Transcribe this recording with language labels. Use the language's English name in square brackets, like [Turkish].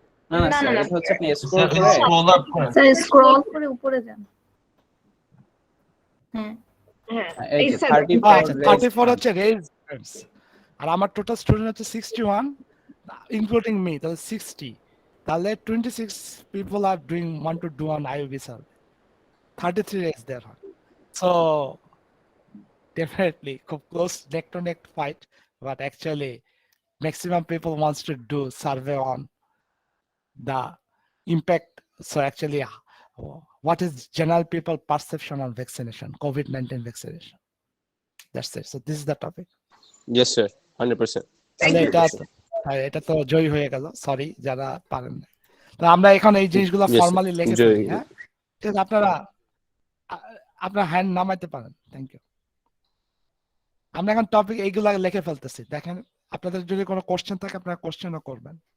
[Bangla] না না স্যার এটা হচ্ছে আপনি স্ক্রল করে স্যার স্ক্রল করে উপরে যান। হ্যাঁ এই যে 34 হচ্ছে রেজ, আর আমার টোটাল স্টুডেন্ট হচ্ছে 61 ইনক্লুডিং মি, তাহলে 60। [English] তাহলে 26 people are want to do an IOB survey, 33 is there. So definitely close neck to neck fight, but actually maximum people wants to do survey on the impact. So actually what is general people perception on vaccination, COVID-19 vaccination. That's it. So this is the topic. Yes sir, 100%. [Bangla] তাহলে এটা তো জয় হয়ে গেল, sorry যারা পারেন না। তো আমরা এখন এই জিনিসগুলো ফর্মালি লিখে ফেলি। হ্যাঁ ঠিক আছে, আপনারা হ্যান্ড নামাইতে পারেন। Thank you. আমরা এখন টপিক এইগুলা লিখে ফেলতেছি। দেখেন আপনাদের যদি কোনো কোশ্চেন থাকে আপনারা কোশ্চেনও করবেন।